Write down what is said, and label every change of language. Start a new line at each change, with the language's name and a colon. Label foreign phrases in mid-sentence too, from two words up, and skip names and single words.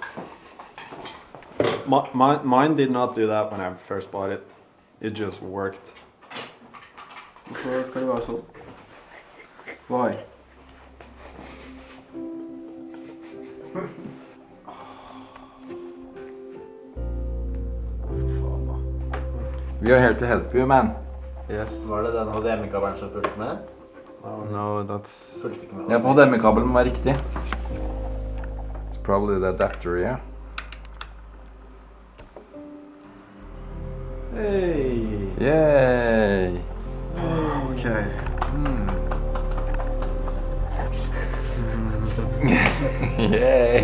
English: Mine did not do that when I first bought it. It just worked.
Norwegian: Hvorfor skal det være sånn?
English: Why? We are here to help you, man. Yes.
Norwegian: Var det den HDMI-kabelen som fulgte med?
English: Oh no, that's...
Norwegian: Ja, for HDMI-kabelen må være riktig.
English: It's probably the adapter, yeah. Hey! Yay! Okay. Yay!